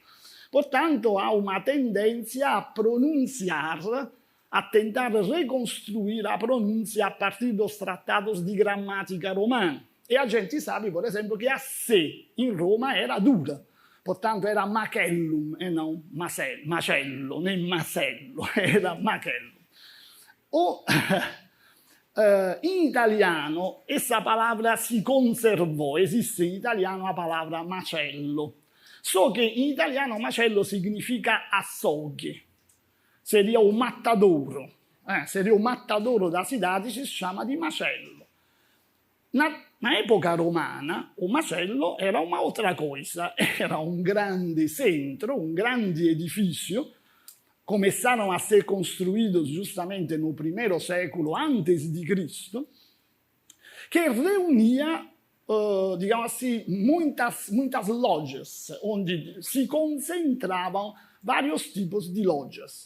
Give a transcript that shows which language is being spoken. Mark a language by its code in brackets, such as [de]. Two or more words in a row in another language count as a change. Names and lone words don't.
[pt] Portanto, há uma tendência a pronunciar, a tentar reconstruir a pronúncia a partir dos tratados de gramática romana. E a gente sabe, por exemplo, que a C em Roma era dura. Portanto, era macellum e não macello, nem macello, era macellum. [it] in italiano [pt] essa palavra [it] si conservò, esiste in italiano la palavra macello. So che in italiano macello significa [pt] açougue, seria o matadouro. Seria o matadouro da cidade, [it] si chiama di macello. [pt] Na época romana, o macello era uma outra coisa, era um grande centro, um grande edifício. Começaram a ser construídos justamente no primeiro século antes de Cristo, que reunia, digamos assim, muitas lojas, onde se concentravam vários tipos de lojas.